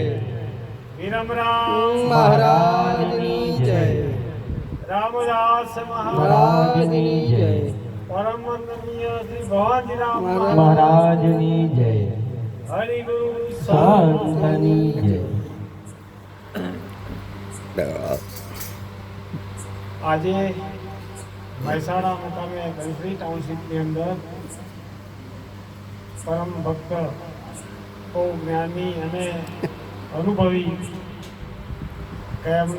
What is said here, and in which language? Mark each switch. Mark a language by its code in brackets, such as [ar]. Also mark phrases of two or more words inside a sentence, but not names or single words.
[gu] वीरमराम મહારાજની જય। रामदास મહારાજની જય। પરમ વંદનીય શ્રી ભવાની રામ મહારાજની જય। હરિ ગુરુ સંતની જય। આજે મહેસાણા મુકામે ગણશ્રી ટાઉનશીપની અંદર પરમ ભક્ત બહુ જ્ઞાની અને અનુભવી કે એમના